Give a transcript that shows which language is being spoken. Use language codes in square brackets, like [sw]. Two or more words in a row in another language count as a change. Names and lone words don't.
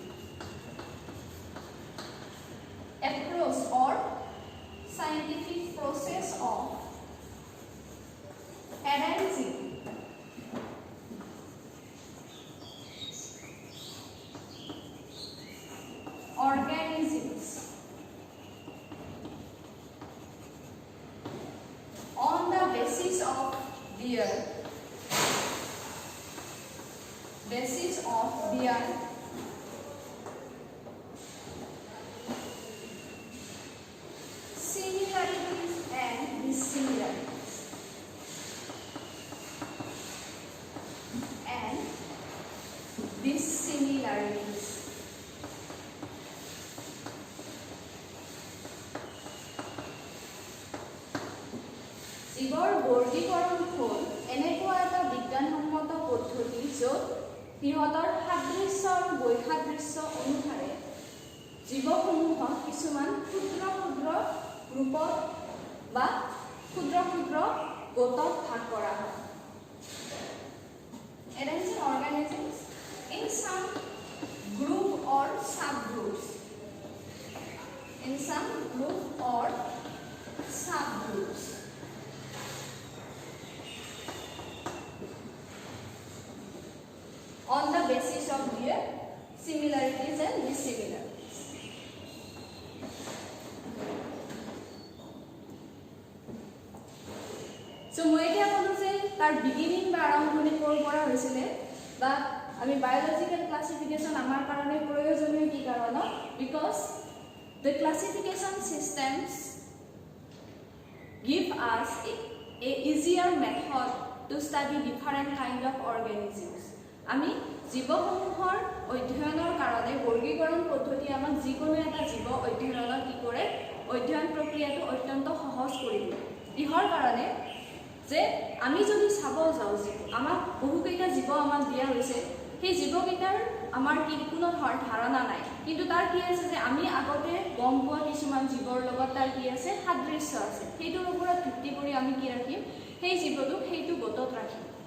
[en] approach or scientific process of arranging organisms on the basis of their similarities and dissimilarities [as] জীৱৰ বৰ্গীকৰণ হ'ল এনেকুৱা এটা বিজ্ঞানসন্মত পদ্ধতি য'ত সিহঁতৰ সাদৃশ্য আৰু বৈসাদৃশ্য অনুসাৰে জীৱসমূহক কিছুমান ক্ষুদ্ৰ ক্ষুদ্ৰ গ্ৰুপত বা ক্ষুদ্ৰ ক্ষুদ্ৰ গোটত ভাগ কৰা হয়। [en] Arranging organisms in some group or subgroups. In some group or subgroups. On the basis of their similarities and dissimilarities. [as] So মই এতিয়া ক'লো যে তাৰ বিগিনিং বা আৰম্ভণি ক'ৰ পৰা হৈছিলে বা আমি [en] biological classification [as] আমাৰ কাৰণে প্ৰয়োজনীয় কি কাৰণত বিকজ [en] the classification systems give us a easier method to study different kind of organisms. [as] আমি জীৱসমূহৰ অধ্যয়নৰ কাৰণে বৰ্গীকৰণ পদ্ধতি আমাক যিকোনো এটা জীৱ অধ্যয়নৰ কি কৰে অধ্যয়ন প্ৰক্ৰিয়াটো অত্যন্ত সহজ কৰি দিয়ে। ইহৰ কাৰণে যে আমি যদি চাব যাওঁ যে আমাক বহুকেইটা জীৱ আমাক দিয়া হৈছে সেই জীৱকেইটাৰ আমাৰ কি কোনো ধাৰণা নাই কিন্তু তাৰ কি আছে যে আমি আগতে গম পোৱা কিছুমান জীৱৰ লগত তাৰ কি আছে সাদৃশ্য আছে সেইটোৰ ওপৰত ভিত্তি কৰি আমি কি ৰাখিম সেই জীৱটোক সেইটো গোটত ৰাখিম।